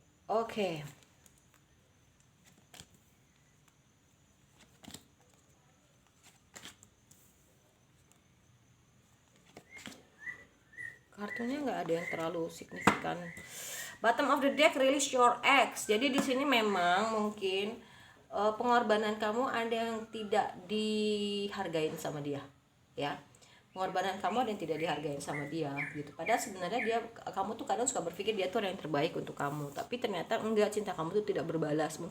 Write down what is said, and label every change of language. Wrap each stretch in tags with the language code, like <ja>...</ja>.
<id>Oke. Kartunya nggak ada yang terlalu signifikan.</id> <en>Bottom of the deck, release your ex.</en> <id>Jadi di sini memang mungkin pengorbanan kamu ada yang tidak dihargain sama dia, ya. Pengorbanan kamu ada yang tidak dihargain sama dia gitu. Padahal sebenarnya kamu tuh kadang suka berpikir dia tuh orang yang terbaik untuk kamu, tapi ternyata enggak, cinta kamu tuh tidak berbalas.</id>